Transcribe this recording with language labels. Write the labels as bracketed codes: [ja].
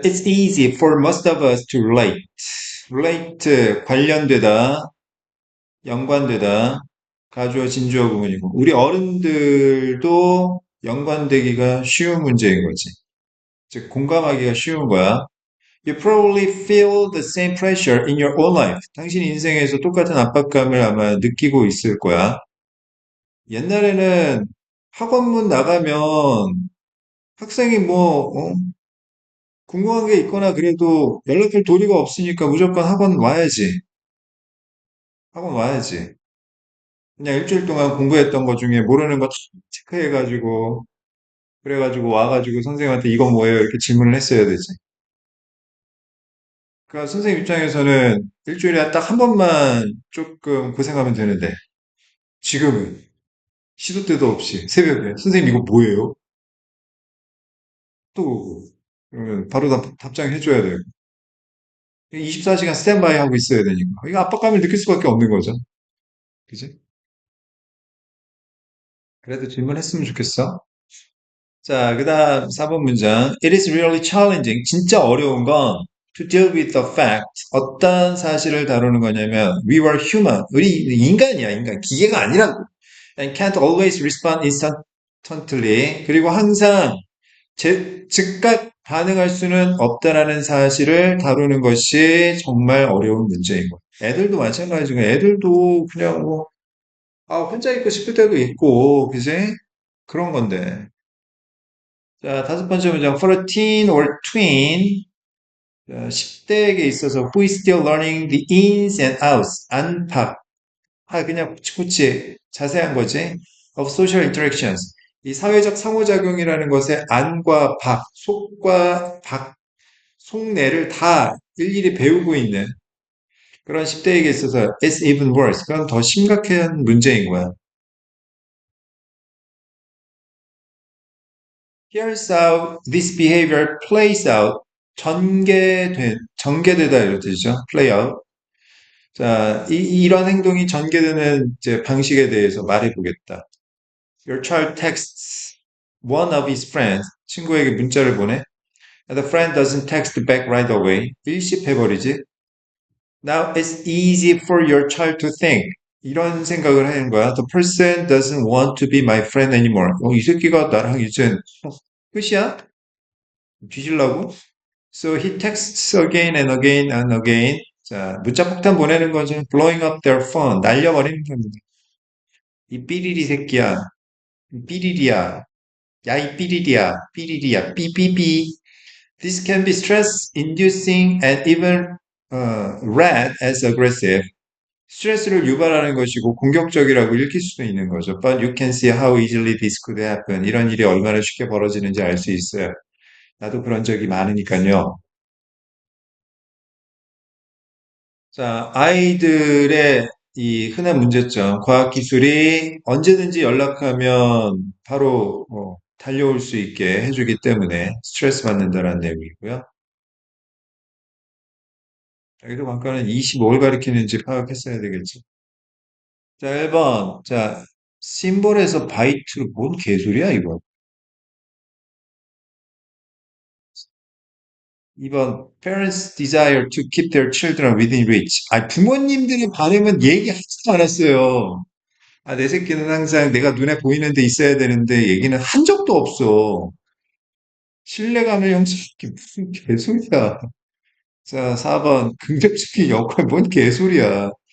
[en] It's easy for most of us to relate. [ko] relate, 관련되다, 연관되다, 가주어, 진주어 구문이고. 우리 어른들도 연관되기가 쉬운 문제인 거지. 즉, 공감하기가 쉬운 거야. [en] You probably feel the same pressure in your own life. [ko] 당신 인생에서 똑같은 압박감을 아마 느끼고 있을 거야. 옛날에는 학원문 나가면 학생이 궁금한 게 있거나 그래도 연락할 도리가 없으니까 무조건 학원 와야지. 학원 와야지. 그냥 일주일 동안 공부했던 것 중에 모르는 거 체크해가지고, 그래가지고 와가지고 선생님한테 이건 뭐예요? 이렇게 질문을 했어야 되지. 그러니까 선생님 입장에서는 일주일에 딱 한 번만 조금 고생하면 되는데, 지금은 시도 때도 없이 새벽에 선생님 이거 뭐예요? 또 오고. 그러면 바로 답장해줘야 되고. 24시간 스탠바이 하고 있어야 되니까. 이거 압박감을 느낄 수밖에 없는 거죠. 그지? 그래도 질문했으면 좋겠어. 자, 그 다음 4번 문장. [en] It is really challenging. [ko] 진짜 어려운 건 [en] to deal with the fact. [ko] 어떤 사실을 다루는 거냐면 [en] we were human. [ko] 우리 인간이야, 인간. 기계가 아니라고. [en] And can't always respond instantly. [ko] 그리고 항상 즉각 반응할 수는 없다라는 사실을 다루는 것이 정말 어려운 문제인 거예요. 애들도 마찬가지고 애들도 그냥 혼자 있고 싶을 때도 있고, 그지? 그런 건데. 자, 다섯 번째 문장. [en] For a teen or twin, [ko] 10대에게 있어서 [en] who is still learning the ins and outs, [ko] 안팎. 그냥 코치코치 자세한 거지. [en] of social interactions. [ko] 이 사회적 상호작용이라는 것의 안과 밖, 속과 밖, 속내를 다 일일이 배우고 있는 그런 10대에게 있어서 [en] it's even worse. [ko] 그건 더 심각한 문제인 거야. [en] Here's how this behavior plays out. [ko] 전개되다 이런 뜻이죠. play out. 자, 이런 행동이 전개되는 이제 방식에 대해서 말해보겠다. [en] Your child texts one of his friends. [ko] 친구에게 문자를 보내. [en] And the friend doesn't text back right away. [ko] 일십해버리지. [en] Now it's easy for your child to think. [ko] 이런 생각을 하는 거야. [en] The person doesn't want to be my friend anymore. [ko] 이 새끼가 나랑 이제 끝이야? 뒤질라고? [en] So he texts again and again and again. [ko] 자, 문자 폭탄 보내는 거죠. [en] Blowing up their phone. [ko] 날려버리는 겁니다. 이 삐리리 새끼야. 이 삐리리야. 야, 이 삐리리야. 삐리리야. 삐삐삐. [en] This can be stress inducing and even read as aggressive. [ko] 스트레스를 유발하는 것이고 공격적이라고 읽힐 수도 있는 거죠. [en] But you can see how easily this could happen. [ko] 이런 일이 얼마나 쉽게 벌어지는지 알 수 있어요. 나도 그런 적이 많으니까요. 자, 아이들의 이 흔한 문제점, 과학기술이 언제든지 연락하면 바로 달려올 수 있게 해주기 때문에 스트레스 받는다는 내용이고요. 여기도 아까는 25를 가리키는지 파악했어야 되겠지. 자, 1번. 자, 심볼에서 바이트, 뭔 개소리야, 이거. 2번. [en] Parents desire to keep their children within reach. [ko] 아, 부모님들의 반응은 얘기하지도 않았어요. 아, 내 새끼는 항상 내가 눈에 보이는 데 있어야 되는데 얘기는 한 적도 없어. 신뢰감을 형성하기 무슨 개소리야. 자, 4번. 긍정적인 역할, 뭔 개소리야.